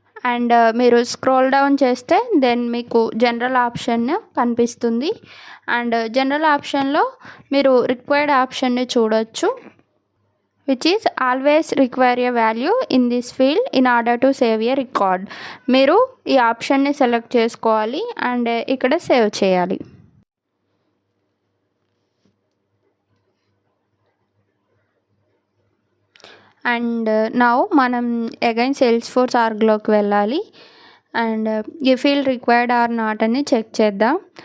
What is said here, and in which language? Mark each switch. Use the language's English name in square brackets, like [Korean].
[Telugu] And మీరు scroll down చేస్తే then మీకు జనరల్ ఆప్షన్ కనిపిస్తుంది అండ్ జనరల్ ఆప్షన్లో మీరు రిక్వైర్డ్ ఆప్షన్ని చూడొచ్చు. [English] which is always require a value in this field in order to save a record. [Telugu] మీరు ఈ ఆప్షన్ని సెలెక్ట్ చేసుకోవాలి అండ్ ఇక్కడ సేవ్ చేయాలి. అండ్ నౌ మనం అగైన్ సేల్స్ఫోర్స్ ఆర్గ్లోకి వెళ్ళాలి అండ్ ఈ ఫీల్డ్ రిక్వైర్డ్ ఆర్ నాట్ అని చెక్ చేద్దాం.